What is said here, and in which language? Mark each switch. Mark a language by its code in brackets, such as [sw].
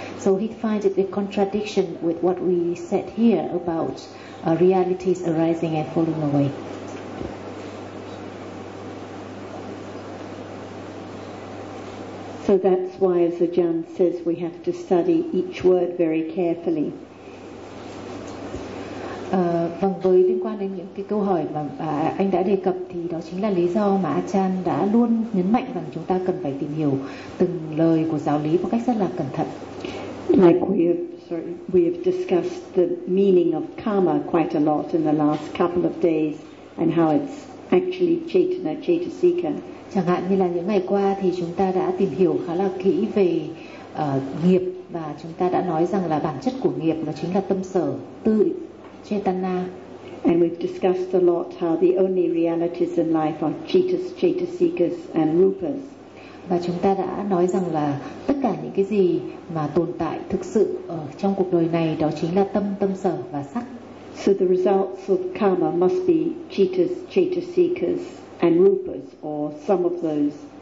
[en] So he finds it a contradiction with what we said here about realities arising and falling away. So that's why, as Ajahn says, we have to study each word very carefully. [vi] Vâng, với liên quan đến những cái câu hỏi mà anh đã đề cập thì đó chính là lý do mà Ajahn đã luôn nhấn mạnh rằng chúng ta cần phải tìm hiểu từng lời của giáo lý một cách rất là cẩn thận. [en] Like we have discussed the meaning of karma quite a lot in the last couple of days and how it's actually Chaitanya Chaitasika. [vi] Chẳng hạn như là những ngày qua thì chúng ta đã tìm hiểu khá là kỹ về nghiệp, và chúng ta đã nói rằng là bản chất của nghiệp nó chính là tâm sở tư chetana. [en] And we've discussed a lot how the only realities in life are chittas, chetasikas and rupas. [vi] Và chúng ta đã nói rằng là tất cả những cái gì mà tồn tại thực sự ở trong cuộc đời này đó chính là tâm, tâm sở và sắc. [en] So the results of karma must be chittas, chetasikas and rupas, or some of those.